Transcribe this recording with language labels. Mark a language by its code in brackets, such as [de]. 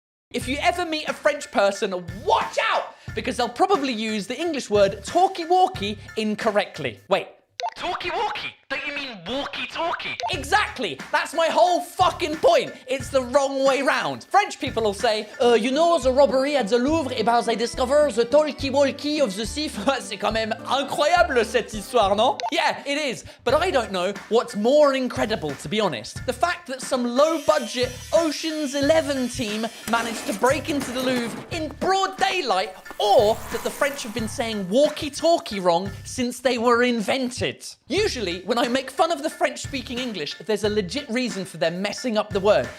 [en] If you ever meet a French person, watch out! Because they'll probably use the English word talkie-walkie incorrectly. Wait. Talkie-walkie? Don't you mean walkie-talkie? Exactly! That's my whole fucking point. It's the wrong way round. French people will say, you know the robbery at the Louvre, [fr] eh ben, [en] they discover the talkie-walkie of the thief. [fr] C'est quand même incroyable cette histoire, non? [en] Yeah, it is. But I don't know what's more incredible, to be honest. The fact that some low-budget Ocean's 11 team managed to break into the Louvre in broad daylight, or that the French have been saying walkie-talkie wrong since they were invented. Usually, when I make fun of the French-speaking English, there's a legit reason for them messing up the word.